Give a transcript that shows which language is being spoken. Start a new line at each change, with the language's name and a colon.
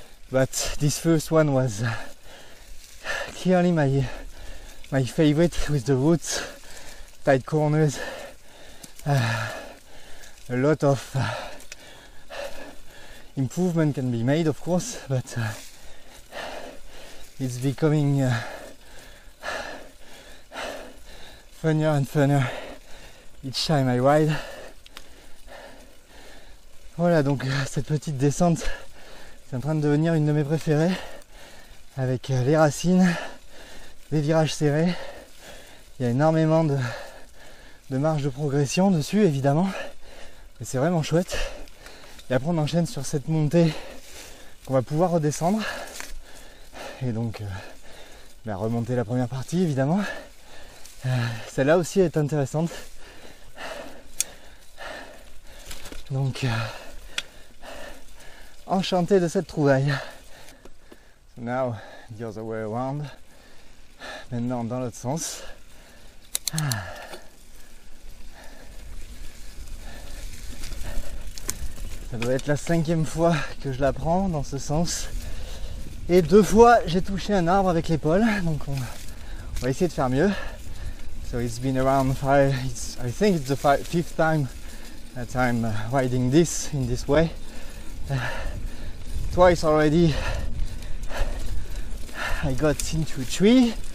English: But this first one was clearly my favorite, with the roots, tight corners, a lot of improvement can be made, of course, but it's becoming funnier and funnier each time I ride.
French: Voilà, donc cette petite descente, c'est en train de devenir une de mes préférées, avec les racines, les virages serrés. Il y a énormément de marge de progression dessus, évidemment, mais c'est vraiment chouette. Et après on enchaîne sur cette montée qu'on va pouvoir redescendre, et donc remonter la première partie, évidemment. Celle-là aussi est intéressante. Donc enchanté de cette trouvaille.
English: So now the other way around.
French: Maintenant dans l'autre sens. Ça doit être la 5e fois que je la prends dans ce sens. Et 2 fois j'ai touché un arbre avec l'épaule. Donc on va essayer de faire mieux.
English: So it's been around I think it's the 5th time that I'm riding this in this way. Twice already I got into a tree.